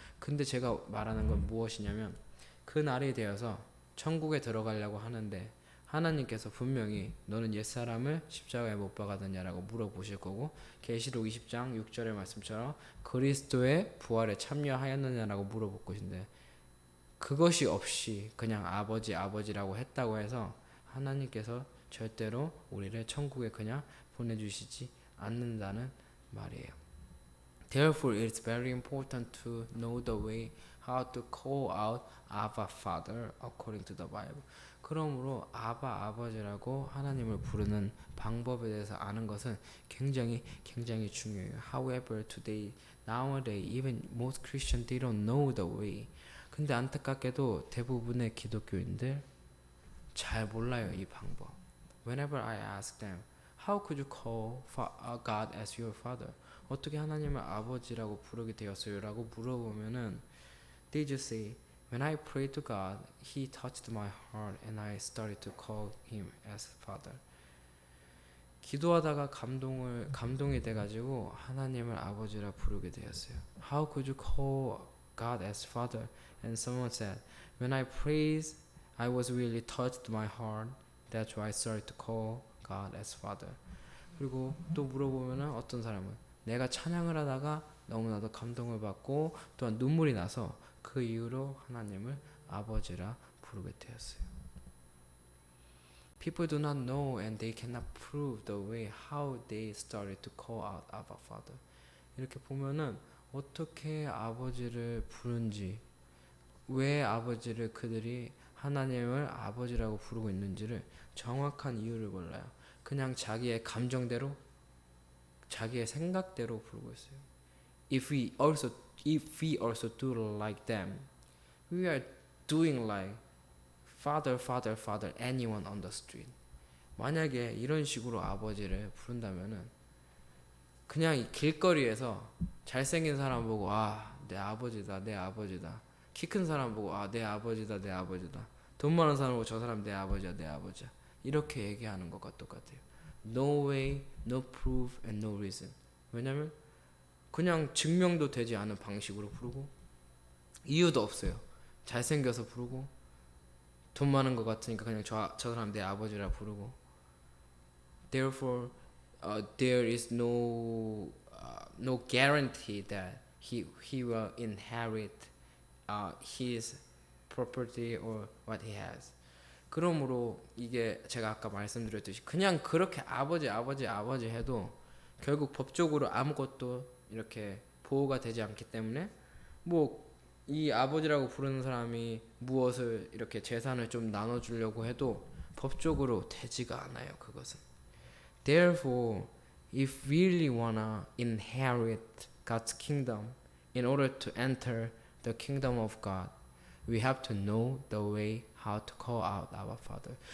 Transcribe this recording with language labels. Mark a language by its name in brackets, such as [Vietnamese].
[Korean] 근데 제가 말하는 건 무엇이냐면 그 날이 되어서 천국에 들어가려고 하는데 하나님께서 분명히 너는 옛사람을 십자가에 못 박았느냐라고 물어보실 거고 계시록 20장 6절의 말씀처럼 그리스도의 부활에 참여하였느냐라고 물어볼 것인데 그것이 없이 그냥 아버지라고 했다고 해서 하나님께서 절대로 우리를 천국에 그냥 보내주시지 않는다는 말이에요. [English] Therefore, it's very important to know the way how to call out Abba Father according to the Bible. [Korean] 그러므로 아버지라고 하나님을 부르는 방법에 대해서 아는 것은 굉장히 중요해요. [English] However, nowadays, even most Christians, they don't know the way. [Korean] 근데 안타깝게도 대부분의 기독교인들 잘 몰라요, 이 방법. [English] Whenever I ask them, how could you call God as your father? [Korean] 어떻게 하나님을 아버지라고 부르게 되었어요? 라고 물어보면은 [English] they just say, when I prayed to God, He touched my heart and I started to call Him as father. [Korean] 기도하다가 감동이 돼가지고 하나님을 아버지라 부르게 되었어요. [English] How could you call God as father? And someone said, when I praised, I was really touched my heart. That's why I started to call God as father. [Korean] 그리고 또 물어보면은 어떤 사람은 내가 찬양을 하다가 너무나도 감동을 받고 또한 눈물이 나서 그 이후로 하나님을 아버지라 부르게 되었어요. [English] People do not know and they cannot prove the way how they started to call out Abba Father. [Korean] 이렇게 보면은 어떻게 아버지를 부른지, 왜 아버지를 그들이 하나님을 아버지라고 부르고 있는지를 정확한 이유를 몰라요. 그냥 자기의 감정대로, 자기의 생각대로 부르고 있어요. [English] If we also do like them, we are doing like Father, anyone on the street. [Korean] 만약에 이런 식으로 아버지를 부른다면은 그냥 길거리에서 잘생긴 사람 보고 내 아버지다. 키 큰 사람 보고 내 아버지다. 돈 많은 사람 보고 저 사람 내 아버지야. 이렇게 얘기하는 것과 똑같아요. [English] No way, no proof, and no reason. [Korean] 왜냐면 그냥 증명도 되지 않은 방식으로 부르고 이유도 없어요. 잘생겨서 부르고 돈 많은 것 같으니까 그냥 저 사람 내 아버지라 부르고. [English] Therefore, there is no guarantee that he will inherit his property or what he has. [Korean] 그러므로 이게 제가 아까 말씀드렸듯이 그냥 그렇게 아버지 해도 결국 법적으로 아무것도 이렇게 보호가 되지 않기 때문에 뭐 이 아버지라고 부르는 사람이 무엇을 이렇게 재산을 좀 나눠주려고 해도 법적으로 되지가 않아요. 그것은. [English] Therefore, if we really wanna inherit God's kingdom, in order to enter the kingdom of God, we have to know the way how to call out our Father.